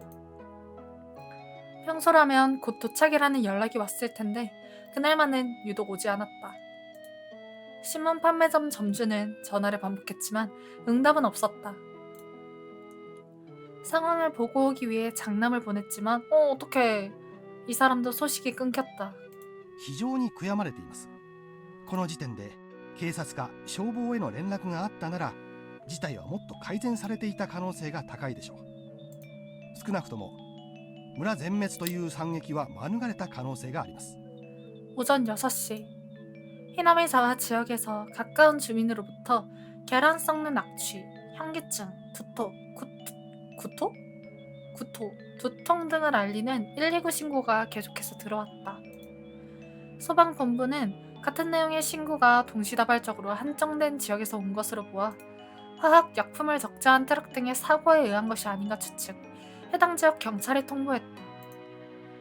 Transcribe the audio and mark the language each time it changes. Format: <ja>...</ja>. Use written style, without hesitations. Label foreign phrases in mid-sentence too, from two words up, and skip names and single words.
<ko>평소라면 곧 도착이라는 연락이 왔을 텐데 그날만은 유독 오지 않았다. 신문 판매점 점주는 전화를 반복했지만 응답은 없었다. 상황을 보고 오기 위해 장남을 보냈지만 어떡해. 이 사람도 소식이 끊겼다.</ko> <ja>非常に悔やまれています。この時点で警察か消防への連絡があったなら、事態はもっと改善されていた可能性が高いでしょう。少なくとも村全滅という惨劇は免れた可能性があります。</ja> <ko>오전 6시 히나미자와 지역에서 가까운 주민으로부터 계란 썩는 악취, 현기증, 두통 등을 알리는 119 신고가 계속해서 들어왔다. 소방본부는 같은 내용의 신고가 동시다발적으로 한정된 지역에서 온 것으로 보아 화학, 약품을 적재한 트럭 등의 사고에 의한 것이 아닌가 추측, 해당 지역 경찰에 통보했다.</ko>